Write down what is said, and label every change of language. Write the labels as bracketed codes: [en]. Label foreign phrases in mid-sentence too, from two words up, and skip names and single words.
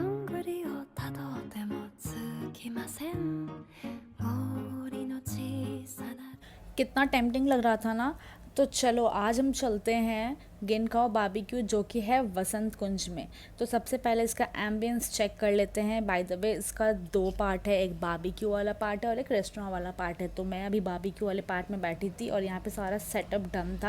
[ja] ぐりをたどってもつきません森の小さな [hi] कितना टेम्पटिंग लग रहा था ना। तो चलो आज हम चलते हैं गिनकाओ बारबेक्यू जो कि है वसंत कुंज में। तो सबसे पहले इसका एम्बियंस चेक कर लेते हैं। [en] by the way [hi] इसका दो पार्ट है, एक बारबेक्यू वाला पार्ट है और एक रेस्टोरेंट वाला पार्ट है। तो मैं अभी बारबेक्यू वाले पार्ट में बैठी थी और यहाँ पे सारा [en] setup done [hi] था।